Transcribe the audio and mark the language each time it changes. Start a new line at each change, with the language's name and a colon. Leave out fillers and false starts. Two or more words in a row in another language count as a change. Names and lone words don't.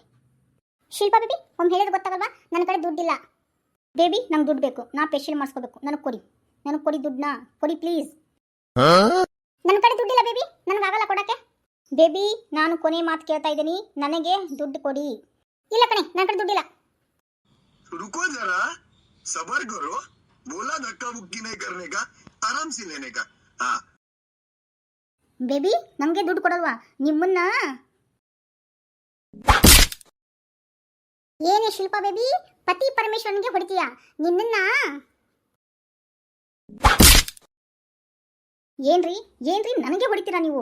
Kannada: ಶಿಲ್ಪಾ ಬೇಬಿ, ಒಮ್ಮೆ ಹೇಳಿದ್ರೆ ಗೊತ್ತಾಗಲ್ವಾ, ನನ್ನ ಕಡೆ ದುಡ್ಡಿಲ್ಲ. ಬೇಬಿ ನಂಗೆ ದುಡ್ಡು ಬೇಕು, ನಾ ಫೇಶಿಯಲ್ ಮಾಡಿಸ್ಕೋಬೇಕು, ನನಗೆ ಕೊಡಿ ದುಡ್ಡನ್ನ ಕೊಡಿ ಪ್ಲೀಸ್. ನನ್ನ ಕಡೆ ದುಡ್ಡಿಲ್ಲ ಬೇಬಿ, ನನಗಾಗಲ್ಲ ಕೊಡೋಕ್ಕೆ. ಬೇಬಿ ನಾನು ಕೊನೆ ಮಾತು ಕೇಳ್ತಾ ಇದ್ದೀನಿ, ನನಗೆ ದುಡ್ಡು ಕೊಡಿ. ಇಲ್ಲ ಕಣೆ, ನನ್ನ ಕಡೆ ದುಡ್ಡಿಲ್ಲ.
Hindi: रुको जरा, सबर करो, बोला धक्का मुक्की नहीं करने का, आराम से लेने का. हाँ
Kannada: ಬೇಬಿ ನಮಗೆ ದುಡ್ಡು ಕೊಡಲ್ವಾ? ನಿಮ್ಮನ್ನ ಏನೇ ಶಿಲ್ಪಾ ಬೇಬಿ, ಪತಿ ಪರಮೇಶ್ವರನಿಗೆ ಹೊಡಿತೀಯಾ? ನಿನ್ನನ್ನ ಏನ್ರಿ ನನಗೆ ಹೊಡಿತೀರಾ ನೀವು?